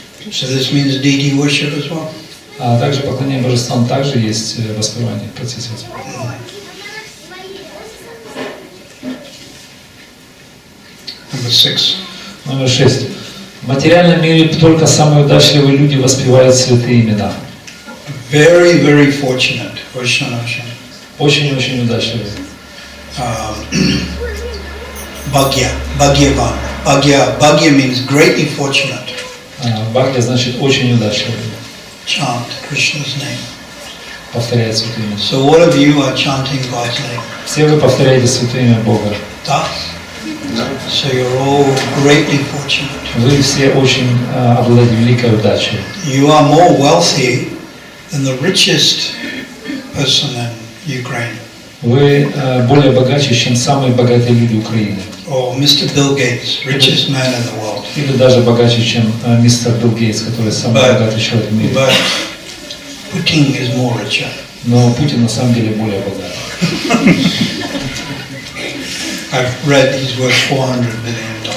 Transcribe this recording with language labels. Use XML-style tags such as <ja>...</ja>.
<en>So this means deity worship as well.</en> <ru>А также поклонение божествам также есть воспевание в процессе воспевания.</ru> <en>Number 6.</en> <ru>Номер 6. В материальном мире только самые удачливые люди воспевают святые имена.</ru> <en>Very, very fortunate.</en> <ru>Очень-очень удачливые.</ru> <en>Bhagya, Bhagyavan. Bhagya means greatly fortunate.</en> <ru>Бхагья значит очень удачливый.</ru> <en>Chant Krishna's name.</en> <ru>Повторяет святое имя.</ru> <en>So all of you are chanting God's name.</en> <ru>Все вы повторяете святое имя Бога.</ru> <en>Das. So you're all greatly fortunate.</en> <ru>Вы все очень обладаете великой удачей.</ru> <en>You are more wealthy than the richest person in Ukraine.</en> <ru>Вы более богаче, чем самые богатые люди Украины.</ru> <en>Or Mr. Bill Gates, richest man in the world.</en> <ru>Или даже богаче, чем мистер Билл Гейтс, который самый богатый человек в мире.</ru> <en>But Putin is more richer.</en> <ru>Но Путин на самом деле более богат.</ru> <en>I've read he's worth $400 million.</en>